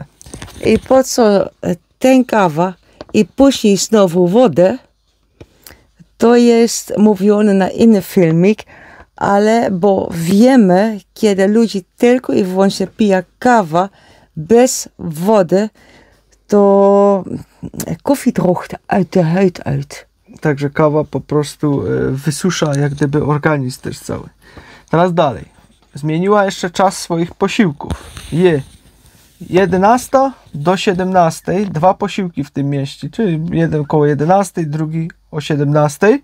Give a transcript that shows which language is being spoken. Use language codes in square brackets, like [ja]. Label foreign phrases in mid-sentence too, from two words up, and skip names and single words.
[pl] I po co ten kawa i później znowu wodę? To jest mówione na inny filmik. Ale bo wiemy, kiedy ludzie tylko i wyłącznie piją kawę bez wody, to [nl] koffie droogt uit de huid uit. [pl] Także kawa po prostu wysusza jak gdyby organizm też cały. Teraz dalej. Zmieniła jeszcze czas swoich posiłków. Je 11 do 17, 2 posiłki w tym mieście, czyli jeden koło 11, drugi o 17.